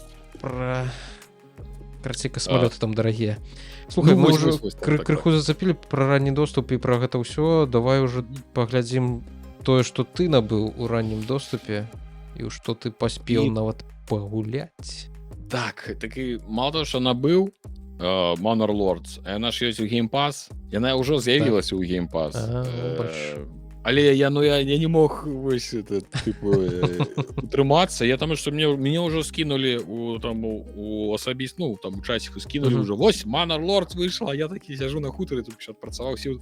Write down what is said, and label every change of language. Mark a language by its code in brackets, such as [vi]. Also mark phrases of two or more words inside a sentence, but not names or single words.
[be] Пра... Карці, касмалёты там дарагія. Слухай, мы ўжо крыху зацапілі пра ранні доступ і пра гэта ўсё. Давай ўжо паглядзім тое, што ты набыў у раннім доступе і што ты паспеў нават пагуляць. Так, такі [uk] мало того, що [be] набыў Manor Lords, яна ж ёсць у Game Pass, яна ўжо з'явілася ў Game Pass. Але я не мог вось это, типу, утрымацца. Я там, што мяне ўжо скінулі у асабіст, ну, там у часіку скінулі ўжо. Вось, Manor Lords выйшла, я такі сяжу на хутары, тут адпрацаваў сіл.